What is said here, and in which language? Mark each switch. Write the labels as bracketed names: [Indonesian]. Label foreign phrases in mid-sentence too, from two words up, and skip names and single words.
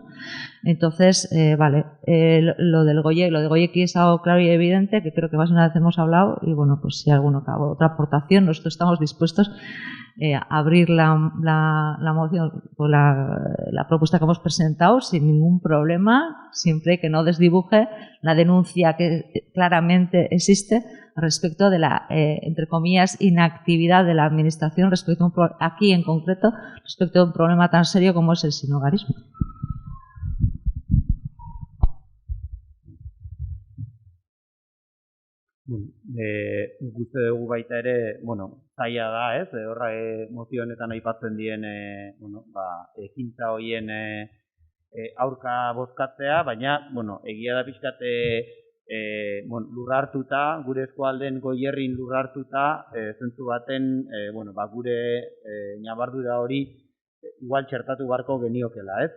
[Spanish] Entonces, vale, lo de Goyeki es algo claro y evidente, que creo que más de una vez hemos hablado, y bueno, pues si alguno acaba otra aportación, nosotros estamos dispuestos a abrir la moción o la propuesta que hemos presentado sin ningún problema, siempre que no desdibuje la denuncia que claramente existe respecto de la, entre comillas, inactividad de la Administración respecto a aquí en concreto, respecto a un problema tan serio como es el sinhogarismo. [Basque] Bueno, uste dugu baita ere, bueno, zaila da, ez? Horra mozio honetan aipatzen dien, bueno, ekintza horien aurka bozkatzea, baina, bueno, egia da pixkat, bueno, lurra hartuta, gure eskualden Goierrin lurra hartuta, zentzu baten, bueno, gure ñabardura hori igual txertatu beharko geniokela, ez?